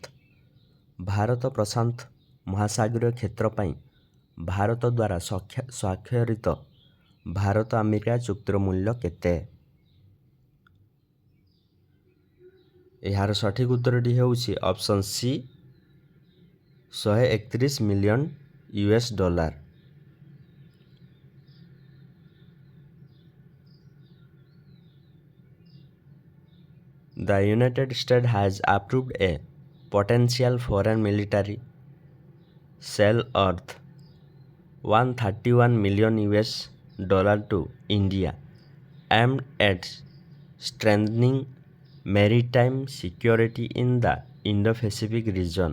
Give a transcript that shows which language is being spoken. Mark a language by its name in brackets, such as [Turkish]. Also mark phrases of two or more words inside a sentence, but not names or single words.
[Odia] ଭାରତ ପ୍ରଶାନ୍ତ ମହାସାଗରୀୟ କ୍ଷେତ୍ର ପାଇଁ ଭାରତ ଦ୍ୱାରା ସ୍ୱାକ୍ଷରିତ ଭାରତ ଆମେରିକା ଚୁକ୍ତିର ମୂଲ୍ୟ କେତେ? ଏହାର ସଠିକ୍ ଉତ୍ତରଟି ହେଉଛି [English] option C, [Odia] $131 ମିଲିୟନ। [English] The United States has approved a potential foreign military sale worth $131 million to India, aimed at strengthening maritime security in the Indo-Pacific region.